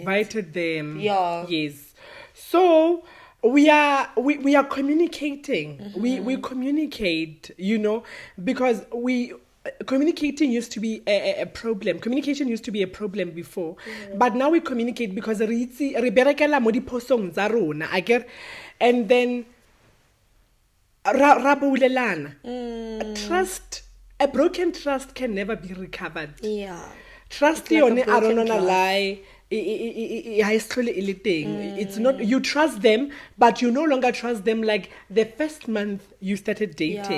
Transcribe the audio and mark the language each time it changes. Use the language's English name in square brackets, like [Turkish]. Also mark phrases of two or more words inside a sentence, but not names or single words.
[English] invited them. Yeah. Yes. So we are communicating. We communicate, you know, because communicating used to be a problem. Communication used to be a problem before, but now we communicate because [Tswana] re berekela mo diphosong tsa rona, [English] I get, and then [Tswana] ra boulelana. [English] Trust, a broken trust can never be recovered. Yeah. Trust It's like yone a a don't broken wanna trust. lie. It's not, you trust them, but you no longer trust them like the first month you started dating.